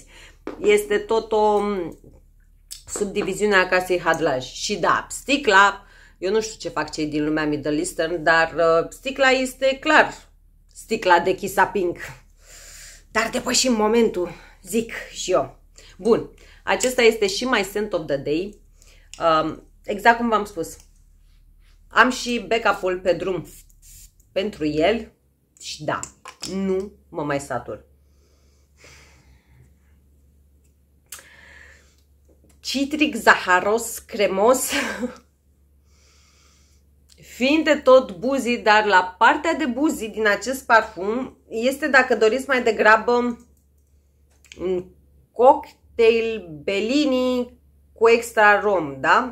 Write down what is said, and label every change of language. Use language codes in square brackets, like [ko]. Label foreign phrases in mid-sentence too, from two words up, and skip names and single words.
[ro] Este tot o subdiviziune a casei Hadlaj. Și da, sticla, eu nu știu ce fac cei din lumea [en] Middle Eastern, [ro] dar sticla este clar sticla de Kissa Pink. Dar depășim momentul, zic și eu. Bun, acesta este și [en] my scent of the day. [ro] Exact cum v-am spus. Am și backup-ul pe drum pentru el și da, nu mă mai satur. Citric, zaharos, cremos, fiind de tot buzii, dar la partea de buzii din acest parfum este, dacă doriți mai degrabă, un cocktail Bellini cu extra rom, da?